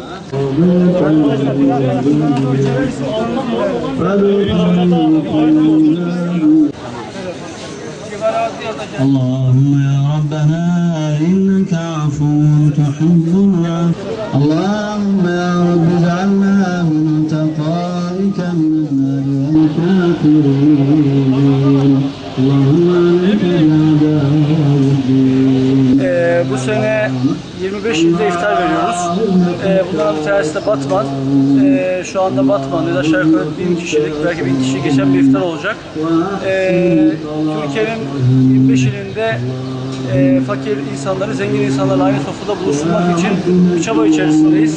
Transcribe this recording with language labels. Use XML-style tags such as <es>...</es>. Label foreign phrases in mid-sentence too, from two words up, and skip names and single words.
<ar>اللهم يا ربنا إنك عفو تحب العفو اللهم يا رب اجعلنا من تقائك من النار والكافرين اللهم عليك الأعداء والدين.</ar> <tr>Bu sene 25 ilde iftar veriyoruz. Bunların bir tanesi de Batman. Şu anda Batman'da aşağı yukarı 1000 kişilik, belki 1000 kişi geçen bir iftar olacak. Türkiye'nin 25 ilinde fakir insanları, zengin insanlarla aynı sofrada buluşturmak için bir çaba içerisindeyiz.</tr>